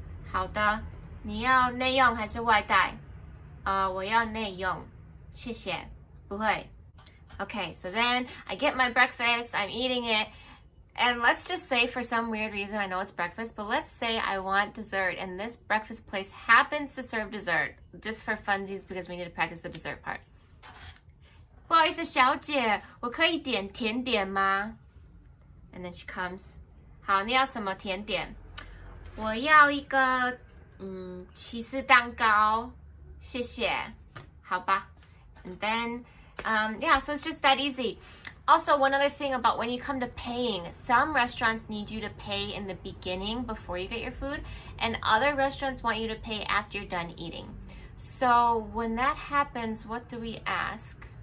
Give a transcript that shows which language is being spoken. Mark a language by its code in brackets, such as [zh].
[zh] 好的，你要内用还是外带？我要内用，谢谢。不会。 [en] Okay, so then I get my breakfast, I'm eating it, and let's just say for some weird reason, I know it's breakfast, but let's say I want dessert, and this breakfast place happens to serve dessert, just for funsies because we need to practice the dessert part. [zh] 不好意思，小姐，我可以点甜点吗？ And then she comes. 好，你要什么甜点？我要一个起司蛋糕，谢谢。好吧。 [en] And then, yeah, so it's just that easy. Also, one other thing about when you come to paying, some restaurants need you to pay in the beginning before you get your food, and other restaurants want you to pay after you're done eating. So when that happens, what do we ask?